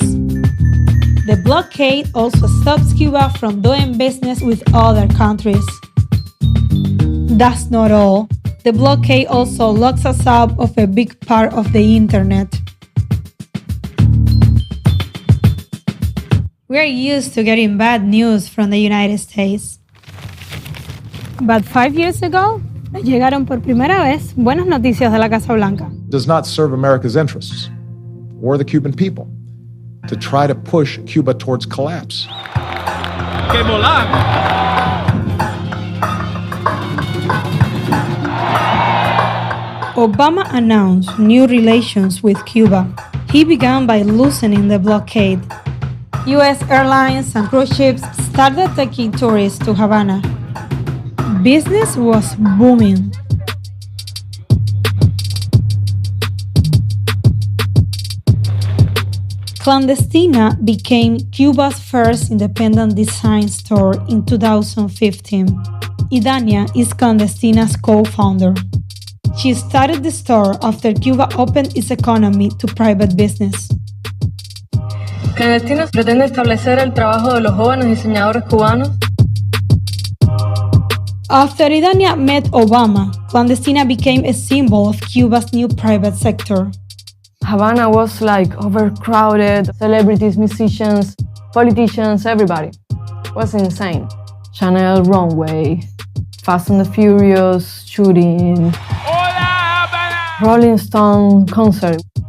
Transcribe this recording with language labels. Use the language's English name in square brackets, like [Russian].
[English] The blockade also stops Cuba from doing business with other countries. That's not all. The blockade also locks us out of a big part of the internet. We're used to getting bad news from the United States. But 5 years ago, [Spanish] llegaron por primera vez buenas noticias de la Casa Blanca. [English] Does not serve America's interests or the Cuban people to try to push Cuba towards collapse. [Spanish] ¡Que molan! [English] Obama announced new relations with Cuba. He began by loosening the blockade. U.S. airlines and cruise ships started taking tourists to Havana. Business was booming. Clandestina became Cuba's first independent design store in 2015. Idania is Clandestina's co-founder. She started the store after Cuba opened its economy to private business. [Spanish] Clandestina pretende establecer el trabajo de los jóvenes diseñadores cubanos. [English] After Idania met Obama, Clandestina became a symbol of Cuba's new private sector. Havana was like overcrowded, celebrities, musicians, politicians, everybody. It was insane. Chanel runway, Fast and the Furious shooting, Rolling Stone concert.